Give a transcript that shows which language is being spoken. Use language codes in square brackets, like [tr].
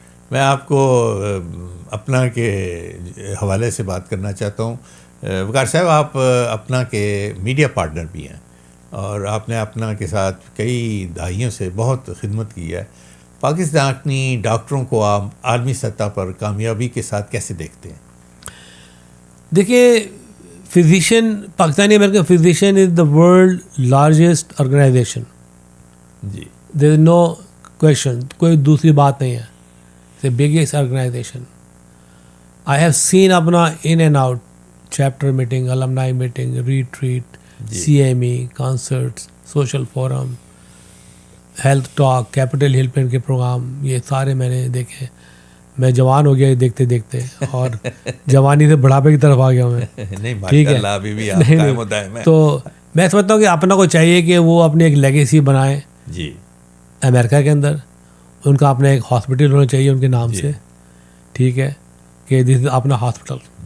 [ur] میں آپ کو اپنا کے حوالے سے بات کرنا چاہتا ہوں. وقار صاحب, آپ اپنا کے میڈیا پارٹنر بھی ہیں, اور آپ نے اپنا کے ساتھ کئی دہائیوں سے بہت خدمت کی ہے. پاکستانی ڈاکٹروں کو آپ عالمی سطح پر کامیابی کے ساتھ کیسے دیکھتے ہیں؟ [en] دیکھیے, physician, Pakistani American physician is the world largest organization. There is no question, [ur] کوئی دوسری بات نہیں ہے. [en] the biggest organization. I have seen اپنا in and out, chapter meeting, alumni meeting, retreat, CME, concerts, social forum, health talk, Capitol Hill [ur] پہ ان کے programme, یہ سارے میں نے دیکھے. میں جوان ہو گیا دیکھتے دیکھتے, اور جوانی سے بڑھاپے کی طرف آ گیا میں. ٹھیک ہے, تو میں سمجھتا ہوں کہ اپنا کو چاہیے کہ وہ اپنی ایک لیگیسی بنائیں امریکہ کے اندر. ان کا اپنا ایک ہاسپٹل ہونا چاہیے ان کے نام سے. ٹھیک ہے, کہ [en] This is اپنا hospital.